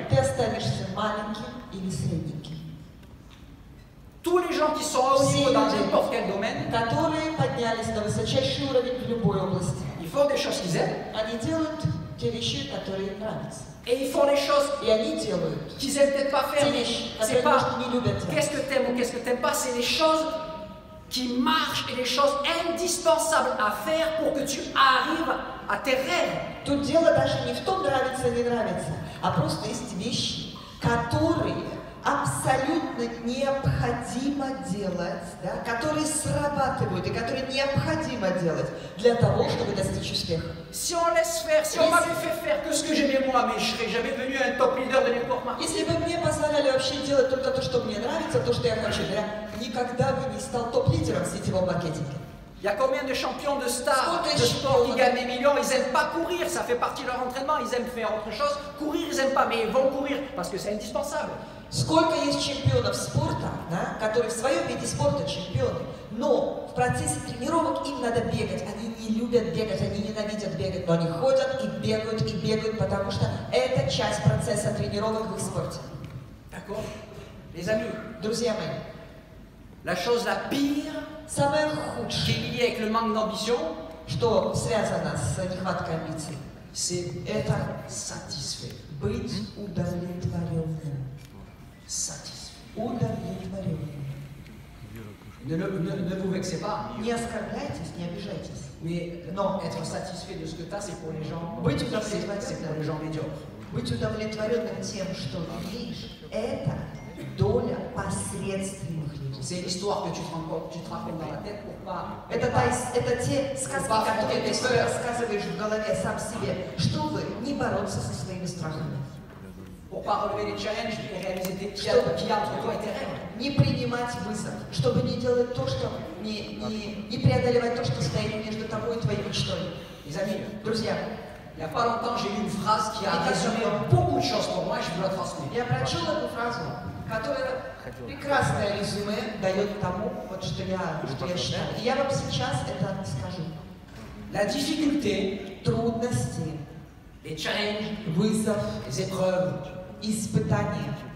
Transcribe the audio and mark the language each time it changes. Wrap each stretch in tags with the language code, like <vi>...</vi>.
<ru>Ты останешься маленьким или средненьким.</ru> <fr>Tous les gens qui sont à haut niveau dans n'importe quel domaine,</fr> <ru>Которые поднялись на высочайший уровень в любой области.</ru> <fr>ils font des choses qu'ils aiment</fr> <ru>Они делают те вещи, которые им нравятся.</ru> <fr>et ils font les choses</fr> <ru>И они делают</ru> <fr>qu'ils aiment peut-être pas faire.</fr> <ru>те</ru> <fr>Mais</fr> <ru>вещи,</ru> <fr>c'est</fr> <ru>которые,</ru> <fr>pas</fr> <ru>может, не любят делать.</ru> <fr>qu'est-ce que t'aimes ou qu'est-ce que t'aimes pas, c'est les choses qui marchent et les choses indispensables à faire pour que tu arrives à tes rêves.</fr> <ru>Тут дело даже не в том, нравится или не нравится, а просто есть вещи, которые абсолютно необходимо делать, да, которые срабатывают и которые необходимо делать для того, чтобы достичь успеха.</ru> <fr>Si on laisse faire, si on m'avait fait faire que ce que j'aimais moi, mais je serais jamais devenu un top leader de n'importe quoi.</fr> <ru>Если бы мне позволяли вообще делать только то, что мне нравится, то, что я хочу, я никогда бы не стал топ-лидером в сетевом маркетинге.</ru> <fr>Il y a combien de champions de stars, de sport qui gagnent des millions, ils n'aiment pas courir, ça fait partie de leur entraînement, ils aiment faire autre chose. Courir, ils n'aiment pas, mais ils vont courir parce que c'est indispensable.</fr> <ru>Сколько есть чемпионов спорта, да, которые в своем виде спорта чемпионы, но в процессе тренировок им надо бегать. Они не любят бегать, они ненавидят бегать, но они ходят и бегают, потому что это часть процесса тренировок в их спорте.</ru> <fr>D'accord? Les amis,</fr> <ru>Друзья мои,</ru> <fr>la chose la pire</fr> <ru>самое</ru> <fr>qui</fr> <ru>худшее,</ru> <fr>est liée avec le manque d'ambition,</fr> <ru>что связано с нехваткой амбиций,</ru> <fr>c'est</fr> <ru>это</ru> <fr>satisfait.</fr> <ru>быть удовлетворенным.</ru> <fr>Satisfait.</fr> <ru>Удовлетворенным.</ru> <fr>Ne vous vexez pas.</fr> <ru>Не оскорбляйтесь, не обижайтесь.</ru> <fr>Mais Non. être satisfait de ce que tu as, c'est pour les gens.</fr> <ru>Быть</ru> <fr>C'est</fr> <ru>удовлетворенным.</ru> <fr>pour les gens médiocres.</fr> <ru>Быть удовлетворенным тем, что имеешь, это доля посредственных людей.</ru> <fr>C'est l'histoire que tu te racontes dans la tête pour pas.</fr> <ru>Это те сказки, которые ты себе рассказываешь в голове сам себе, чтобы не бороться со своими страхами.</ru> <fr>Pour pas relever les challenges et réaliser qu'il y a entre toi et tes rêves.</fr> <ru>Не принимать вызов, чтобы не делать то, что не преодолевать то, что стоит между тобой и твоей мечтой.</ru> <fr>Les amis,</fr> <ru>Друзья,</ru> <fr>il n'y a pas longtemps, j'ai lu une phrase qui a résumé beaucoup de choses pour moi et je vous la transmets.</fr> <ru>я прочел эту фразу, которая прекрасное резюме дает тому, вот что я считаю. И я вам сейчас это скажу.</ru> <fr>La difficulté,</fr> <ru>Трудности,</ru> <fr>les challenges,</fr> <ru>вызов,</ru> <fr>les épreuves,</fr> <ru>испытания,</ru>